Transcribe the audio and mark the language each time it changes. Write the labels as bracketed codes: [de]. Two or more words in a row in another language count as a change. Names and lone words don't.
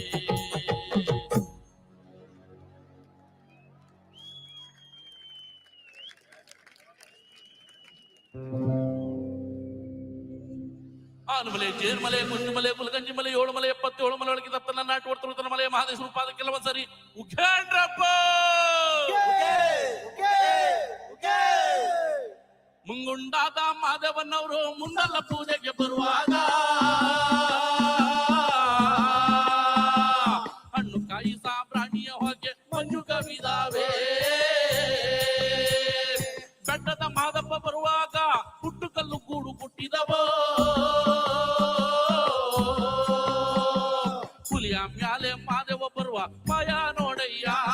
[kn] ಆನುಮಲೆ ಜೇನುಮಲೆ ಕುಂಜುಮಲೆ ಕುಲಗಂಜಿ ಮಲೆ ಏಳು ಮಲೆ 77 ಮಲೆ ಒಳಗೆ ತಪ್ಪನ ನಾಟು ಹೊಡ್ತಿರುತ್ತಾನ ಮಲೆ ಮಹಾದೇಶ್ವರ ಪಾದ ಕೆಲವೊಂದ್ಸರಿ ಉಖೇಂಡ್ರಪ್ಪ ಮುಂಗುಂಡಾದ ಮಾದೇವನವರು ಮುಂದಲ್ಲ ಪೂಜೆಗೆ ಬರುವಾಗ ಹಣ್ಣು ಕಾಯಿ ಸಾಂಬ್ರಾಣಿಯ ಹೊಗೆ ಮಂಜು ಕವಿದಾವೆ ಬೆಟ್ಟದ ಮಾದಪ್ಪ ಬರುವಾಗ ಹುಟ್ಟು ಕಲ್ಲು ಗೂಡು ಹುಟ್ಟಿದವೋ ಹುಲಿಯ ಮ್ಯಾಲೆ ಮಾದೇವ ಬರುವ ಮಾಯಾ ನೋಡಯ್ಯ